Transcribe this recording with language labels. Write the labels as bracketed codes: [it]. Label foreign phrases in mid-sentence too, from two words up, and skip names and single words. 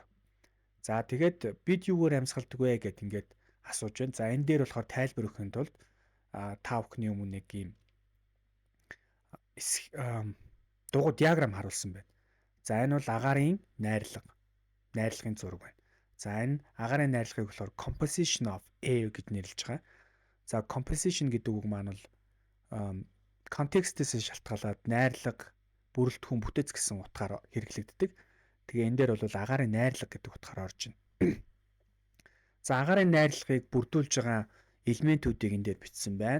[mn] За тэгээд бид юугаар амьсгалдаг вэ гэд ингээд асууж байна. За энэ дээр болохоор тайлбар өгөхийн тулд та бүхний өмнө нэг юм дугуй диаграм харуулсан байна. За энэ бол агаарын найрлагын зураг байна. За энэ агаарын найрлагыг болохоор [en] composition of air [mn] гэж нэрлэж байгаа. За composition гэдэг үг маань бол контекстээс шалтгаалаад найрлага, бүрэлдэхүүн, бүтэц гэсэн утгаар хэрэглэгддэг. Тэгээ энэ дээр бол агаарын найрлага гэдэг утгаар орж байна. За агаарын найрлагыг бүрдүүлж байгаа элементүүдийг энэ дээр бичсэн байна.